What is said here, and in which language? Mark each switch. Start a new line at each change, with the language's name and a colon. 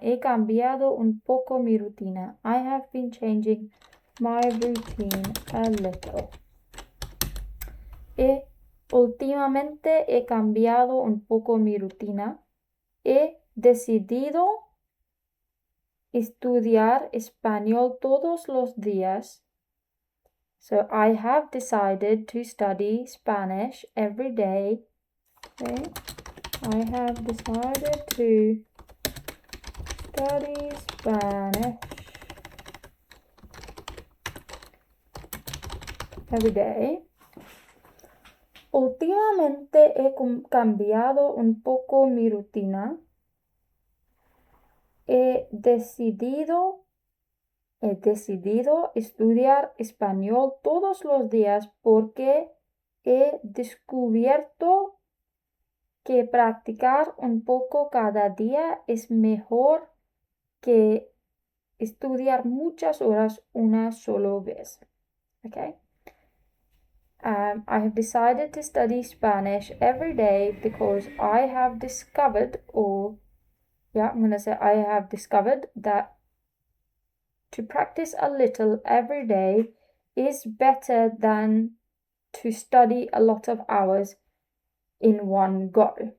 Spanish: He cambiado un poco mi rutina.
English: I have been changing my routine a little.
Spanish: Últimamente he cambiado un poco mi rutina. He decidido estudiar español todos los días.
English: So I have decided to study Spanish every day. Okay. I have decided to study Spanish every day.
Spanish: Últimamente he cambiado un poco mi rutina. He decidido estudiar español todos los días porque he descubierto que practicar un poco cada día es mejor que estudiar muchas horas una sola vez.
English: Okay? I have decided to study Spanish every day because I have discovered, I have discovered that to practice a little every day is better than to study a lot of hours in one go.